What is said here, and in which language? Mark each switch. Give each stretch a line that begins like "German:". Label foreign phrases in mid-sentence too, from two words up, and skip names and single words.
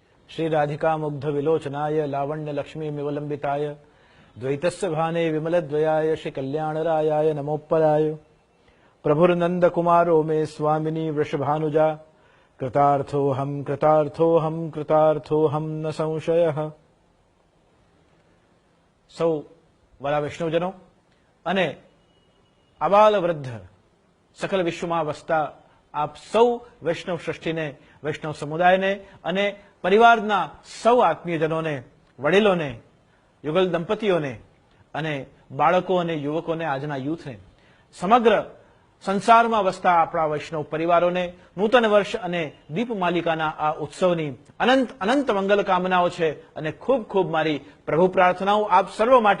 Sanskrit: श्री राधिका मुग्ध विलोचनाय लावण्य लक्ष्मी मिवलंबिताय द्वैतस्य भाने विमलद्वयाय श्री कल्याणरायाय नमोपराय प्रभुर्नंद कुमारो मे स्वामिनी वृषभानुजा कृतार्थोऽहं कृतार्थोऽहं कृतार्थोऽहं न संशयः।
Gujarati: સૌ વાલા વૈષ્ણવજનો અને આબાલ વૃદ્ધ સકલ વિશ્વમાં વસતા આપ સૌ વૈષ્ણવ સૃષ્ટિને, વૈષ્ણવ સમુદાયને અને પરિવારના સૌ આત્મીયજનોને, વડીલોને, યુગલ દંપતીઓને અને બાળકો અને યુવકોને, આજના યુથને, સમગ્ર સંસારમાં વસતા આપણા વૈષ્ણવ પરિવારોને નૂતન વર્ષ અને દીપમાલિકાના આ ઉત્સવની અનંત અનંત મંગલ કામનાઓ છે અને ખૂબ ખૂબ મારી પ્રભુ પ્રાર્થનાઓ આપ સર્વ માટે।